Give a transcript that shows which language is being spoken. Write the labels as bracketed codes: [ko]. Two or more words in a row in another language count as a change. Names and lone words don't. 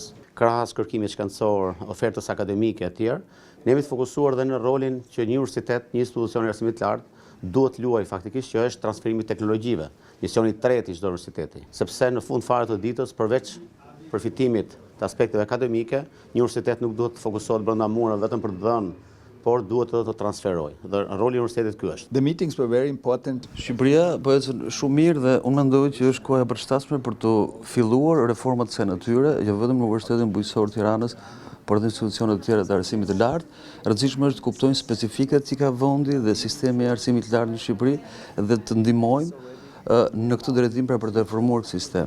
[sq] Krahas kërkimit shkencor, ofertës akademike e tjerë, ne jemi të fokusuar dhe në rolin që një universitet, një institucion i arsimit të lartë, duhet luaj faktikisht, që është transferimi i teknologjive, misioni i tretë i çdo universiteti. Sepse në fund fare të ditës, përveç përfitimit të aspekteve akademike, një universitet nuk duhet të fokusohet brenda murave vetëm për të dhënë, por duhet të transferojë. Dhe roli i universitetit ky është. [en] The meetings were very important. [sq] Shqipëria po ecën shumë mirë dhe unë mendoj që është koha e përshtatshme për të filluar reformat së natyre, jo vetëm në Universitetin Bujqësor Tiranës, por edhe institucionet të tjera të arsimit të lartë. Rëndësishme është të kuptojmë specifikat që ka vendi dhe sistemi i arsimit të lartë në Shqipëri dhe të ndihmojmë në këtë drejtim për të reformuar këtë sistem.